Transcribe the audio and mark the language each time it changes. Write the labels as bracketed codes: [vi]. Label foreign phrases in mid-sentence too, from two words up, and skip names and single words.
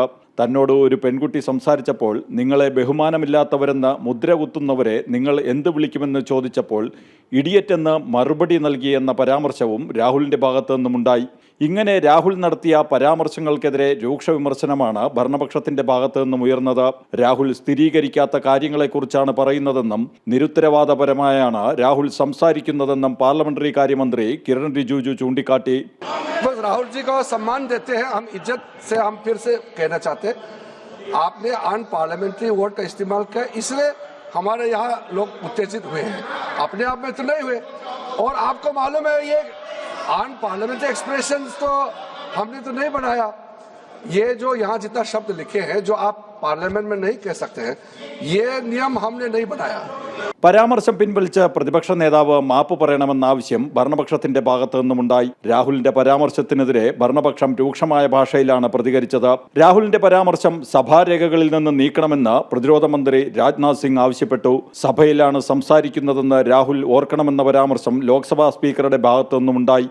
[ml] തന്നോട് ഒരു പെൺകുട്ടി സംസാരിച്ചപ്പോൾ നിങ്ങളെ ബഹുമാനമില്ലാത്തവരെന്ന് മുദ്ര കുത്തുന്നവരെ നിങ്ങൾ എന്ത് വിളിക്കുമെന്ന് ചോദിച്ചപ്പോൾ ഇഡിയറ്റ് എന്ന് മറുപടി നൽകിയെന്ന പരാമർശവും രാഹുലിന്റെ ഭാഗത്തു നിന്നുമുണ്ടായി. ഇങ്ങനെ രാഹുൽ നടത്തിയ പരാമർശങ്ങൾക്കെതിരെ രൂക്ഷ വിമർശനമാണ് ഭരണപക്ഷത്തിന്റെ ഭാഗത്തു നിന്നും ഉയർന്നത്. രാഹുൽ സ്ഥിരീകരിക്കാത്ത കാര്യങ്ങളെക്കുറിച്ചാണ് പറയുന്നതെന്നും നിരുത്തരവാദപരമായാണ് രാഹുൽ സംസാരിക്കുന്നതെന്നും പാർലമെന്ററി കാര്യമന്ത്രി കിരൺ റിജിജു ചൂണ്ടിക്കാട്ടി. [hi] राहुल जी को सम्मान देते हैं, हम इज्जत से हम फिर से कहना चाहते हैं, आपने [en] un parliamentary word [hi] का इस्तेमाल किया, इसलिए हमारे यहाँ लोग उत्तेजित हुए हैं. अपने आप में तो नहीं हुए, और आपको मालूम है ये [en] un parliamentary expressions [hi] तो हमने तो नहीं बनाया. ये जो यहाँ जितना शब्द लिखे हैं जो आप पार्लियामेंट में नहीं कह सकते हैं, ये नियम हमने नहीं बनाया. [ml] പരാമർശം പിൻവലിച്ച് പ്രതിപക്ഷ നേതാവ് മാപ്പ് പറയണമെന്ന ആവശ്യം ഭരണപക്ഷത്തിന്റെ ഭാഗത്തു നിന്നുമുണ്ടായി. രാഹുലിന്റെ പരാമർശത്തിനെതിരെ ഭരണപക്ഷം രൂക്ഷമായ ഭാഷയിലാണ് പ്രതികരിച്ചത്. രാഹുലിന്റെ പരാമർശം സഭാരേഖകളിൽ നിന്ന് നീക്കണമെന്ന് പ്രതിരോധ മന്ത്രി രാജ്നാഥ് സിംഗ് ആവശ്യപ്പെട്ടു. സഭയിലാണ് സംസാരിക്കുന്നതെന്ന് രാഹുൽ ഓർക്കണമെന്ന പരാമർശം ലോക്സഭാ സ്പീക്കറുടെ ഭാഗത്തു നിന്നുമുണ്ടായി.